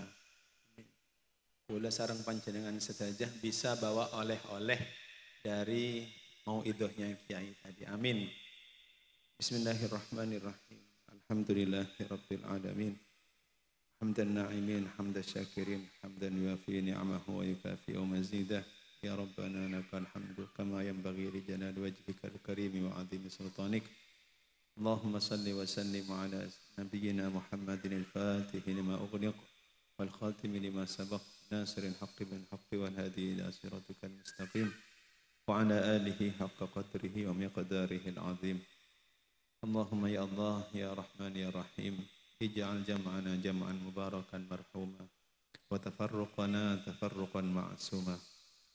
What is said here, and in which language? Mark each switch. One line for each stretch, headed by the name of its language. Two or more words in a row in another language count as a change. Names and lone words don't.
Madurese: Kula sareng panjenengan sedajah
Indonesian: bisa bawa oleh-oleh dari mauidhahnya Kiai tadi. Amin.
Arabic: بسم الله الرحمن الرحيم. الحمد لله رب العالمين. حمد الناعمين حمد الشاكرين حمدا يوافي نعمه ويكافئ مزيده يا ربنا لك الحمد كما ينبغي لجلال وجهك الكريم وعظيم سلطانك اللهم صل وسلم على نبينا محمد الفاتح لما أغلق والخاتم لما سبق ناصر الحق بالحق والهادي إلى صراطك المستقيم وعلى آله حق قدره ومقداره العظيم اللهم يا الله يا رحمن يا رحيم اجعل جمعنا جمعا مباركا مرحوما وتفرقنا تفرقا معصوما